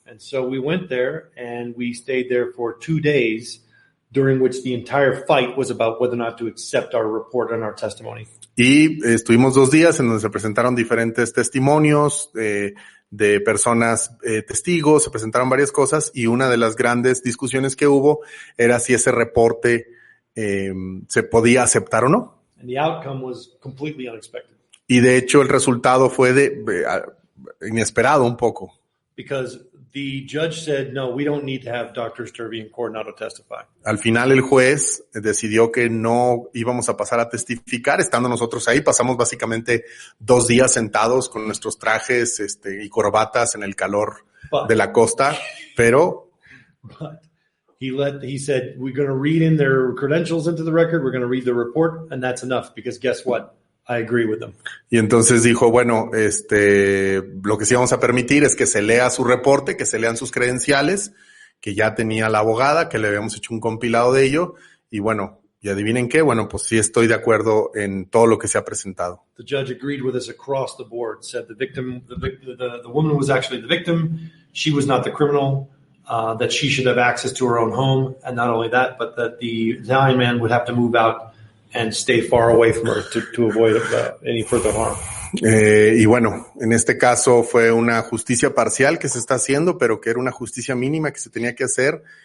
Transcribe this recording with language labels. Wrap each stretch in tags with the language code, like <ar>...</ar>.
<en>And so we went there and we stayed there for 2 days, during which the entire fight was about whether or not to accept our report and our testimony.</en> <es>Y estuvimos 2 días en donde se presentaron diferentes testimonios de personas testigos, se presentaron varias cosas y una de las grandes discusiones que hubo era si ese reporte se podía aceptar o no.</es> <en>And the outcome was completely unexpected.</en> <es>Y de hecho el resultado fue inesperado un poco.</es> <en>Because the judge said, no, we don't need to have Dr. Sturvey in court now to testify.</en> <es>Al final el juez decidió que no íbamos a pasar a testificar, estando nosotros ahí. Pasamos básicamente 2 días sentados con nuestros trajes y corbatas en el calor de la costa, pero</es> <en>he said, we're going to read in their credentials into the record, we're going to read the report, and that's enough, because guess what? I agree with them.</en> <es>Y entonces dijo, bueno, lo que sí vamos a permitir es que se lea su reporte, que se lean sus credenciales, que ya tenía la abogada, que le habíamos hecho un compilado de ello, y bueno, y adivinen qué, bueno, pues sí estoy de acuerdo en todo lo que se ha presentado.</es> <en>The judge agreed with us across the board, said the woman was actually the victim, she was not the criminal, that she should have access to her own home, and not only that, but that the Italian man would have to move out and stay far away from her to avoid any further harm.</en> <es>Y bueno, en este caso fue una justicia parcial que se está haciendo, pero que era una justicia mínima que se tenía que hacer.</es>